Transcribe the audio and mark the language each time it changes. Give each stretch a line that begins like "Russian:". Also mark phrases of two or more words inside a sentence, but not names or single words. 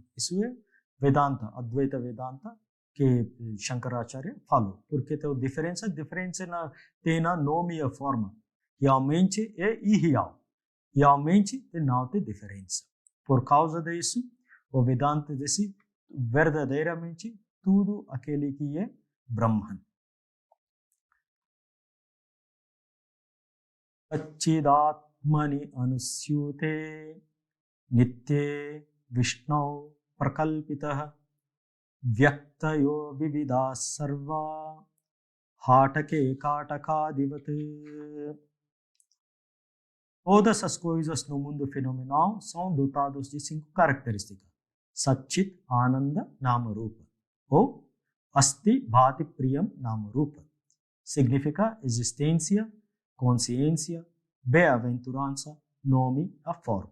Portuguese: Isso é Vedanta, Advaita Vedanta, que Shankaracharya falou. Porque tem diferença tem na nome e a forma. Realmente é irreal. Realmente não tem diferença. Por causa disso, o Vedanta diz verdadeiramente tudo aquele que é Brahman.
Sanskrit: अच्छिदात्मनि अनुस्यूते नित्ये विष्णु प्रकल्पितः व्यक्तयो विविधा सर्वा हाटके कटकादिवत्.
Portuguese: Todas as coisas no mundo fenomenal são dotadas de 5 características.
Sanskrit: सच्चित् आनन्द नामरूप ou अस्ति भाति प्रियम् नामरूप.
Portuguese: Significa existência, consciência, bem-aventurança, nome, a forma.